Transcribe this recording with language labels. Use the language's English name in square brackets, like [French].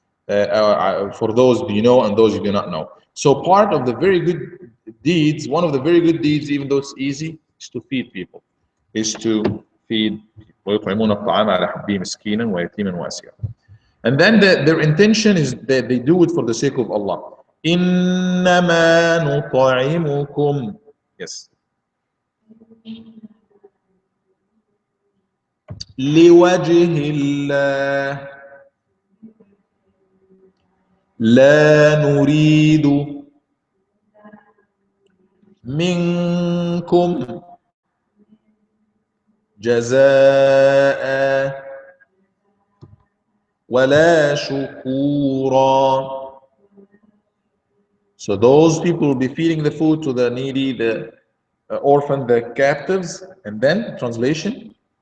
[English] For those you know and those you do not know. So part of the very good deeds, one of the very good deeds, even though it's easy, is to feed people. Is to feed. [Arabic] ويطعمون الطعام على حبه مسكينا ويتيما واسيرا. [English] And then their intention is that they do it for the sake of Allah. [Arabic] إنما نطعمكم. [English] Yes. [Arabic] لوجه الله لا نريد منكم جزاء ولا شكورا. [English] So those people will be feeding the food to the needy, the orphan, the captives, and then translation.